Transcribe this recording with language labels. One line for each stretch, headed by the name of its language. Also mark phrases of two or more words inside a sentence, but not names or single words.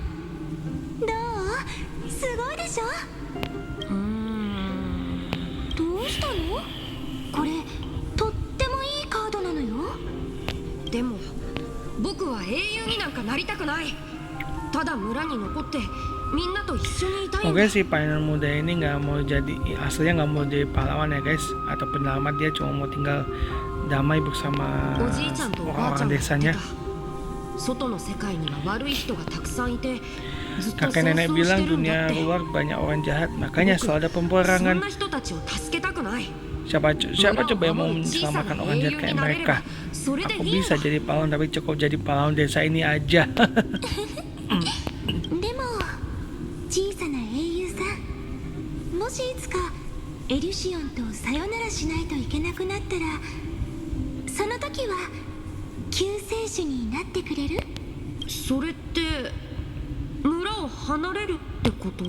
Japanese: どう？すごいでしょ？どうしたの？これとってもいいカードなのよ。でも僕は英雄になんかなりたくない。ただ村に残ってみんなと一緒にいたいんだ。
Indonesian: Oke, si Painon muda ini nggak mau jadi, aslinya nggak mau jadi pahlawan ya guys, atau penyelamat. Dia cuma mau tinggal damai bersama
Japanese: おじいちゃんとおばあちゃ
Indonesian: orang-orang
Japanese: んが言って
Indonesian: desanya.
Japanese: た。外の世界には悪い人がたくさんいて、ずっと
Indonesian: Kakek
Japanese: 戦
Indonesian: nenek
Japanese: 争し
Indonesian: bilang
Japanese: てるんだ
Indonesian: dunia
Japanese: って。
Indonesian: luar banyak orang jahat, makanya selalu ada
Japanese: そん
Indonesian: peperangan.
Japanese: な人たちを助けたくない。
Indonesian: Siapa coba yang mau menyelamatkan orang jahat kayak mereka? Aku bisa jadi pahlawan, tapi cukup jadi pahlawan desa ini aja.
Japanese: でも小さな英雄さん、もしいつかエリュシオンとさよならしないといけなくなったら、 時は救世主になってくれる？それって村を離れるってこと？